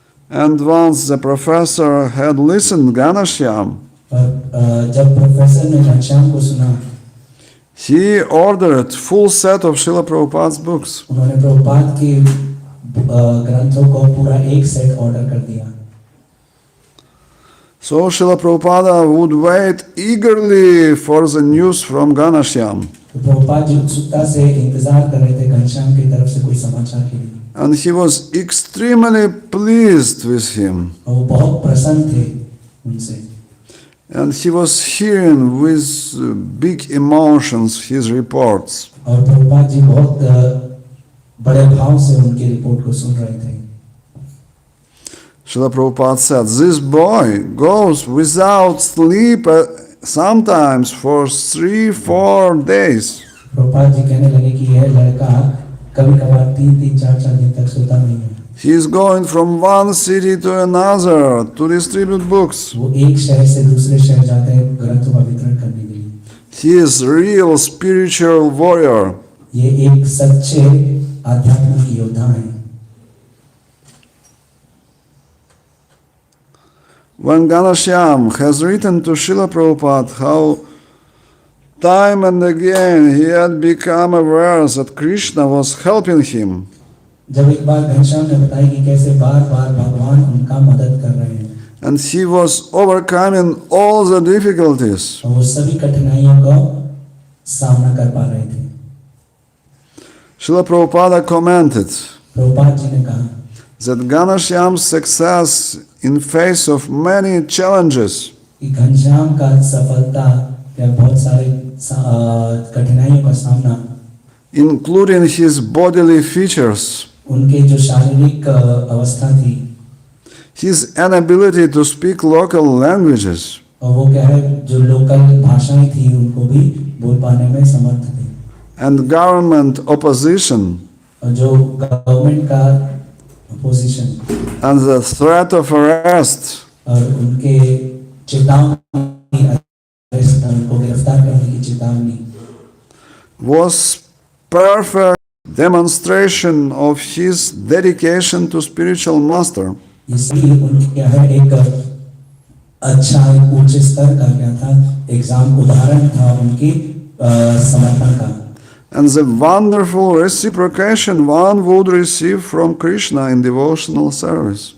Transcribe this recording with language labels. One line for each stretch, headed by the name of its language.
English: And once the professor had listened Ganashyam,
Hindi: और जब professor ने घनश्याम को सुना,
English: he ordered full set of Srila Prabhupada's books.
Hindi: उन्होंने प्रभुपाद के ग्रंथों को पूरा एक सेट ऑर्डर कर दिया।
English: So Srila Prabhupada would wait eagerly for the news from Ganashyam.
Hindi: तो प्रभुपाद जी उत्सुकता से इंतजार कर रहे थे घनश्याम की तरफ से कोई समाचार के लिए,
English: And he was extremely pleased with him.
Hindi: और वो बहुत प्रसन्न थे उनसे,
English: And he was hearing with big emotions his reports.
Hindi: और प्रभुपाद जी बहुत बड़े भाव से उनकी रिपोर्ट को सुन रहे थे।
English: Srila Prabhupada said, this boy goes without sleep sometimes for 3-4 days.
Hindi: Prabhupada ji कहने लगे कि यह लड़का कभी-कभार 3-4 दिन तक सोता नहीं है।
English: He is going from one city to another to distribute books.
Hindi: वो एक शहर से दूसरे शहर जाते हैं ग्रंथों का वितरण करने के लिए।
English: He is a real spiritual warrior.
Hindi: ये एक सच्चे आध्यात्मिक योद्धा हैं।
English: When Ganashyam has written to Srila Prabhupada how time and again he had become aware that Krishna was helping him,
Hindi: जब एक बार घनश्याम ने बताया कि कैसे बार-बार भगवान उनका मदद कर रहे हैं,
English: and he was overcoming all the difficulties,
Hindi: और वो सभी कठिनाइयों का सामना कर पा रहे थे।
English: Srila Prabhupada commented
Hindi: Prabhupada ji ने कहा
English: that Ganashyam's success in face of many challenges,
Hindi: कि घनश्याम का सफलता या बहुत सारे कठिनाइयों का सामना,
English: including his bodily features,
Hindi: उनके जो शारीरिक अवस्था थी,
English: his inability to speak local languages,
Hindi: और वो क्या है जो लोकल भाषाएं थी उनको भी बोल पाने में समर्थ थे,
English: and government opposition,
Hindi: और जो गवर्नमेंट का opposition,
English: and the threat of arrest,
Hindi: और उनके चेतावनी, उनको गिरफ्तार करने की चेतावनी,
English: was perfect demonstration of his dedication to spiritual master.
Hindi: इसलिए उनके क्या है एक अच्छा एक उच्च स्तर का क्या था एग्जाम उदाहरण था उनके समर्पण का.
English: And the wonderful reciprocation one would receive from Krishna in devotional service.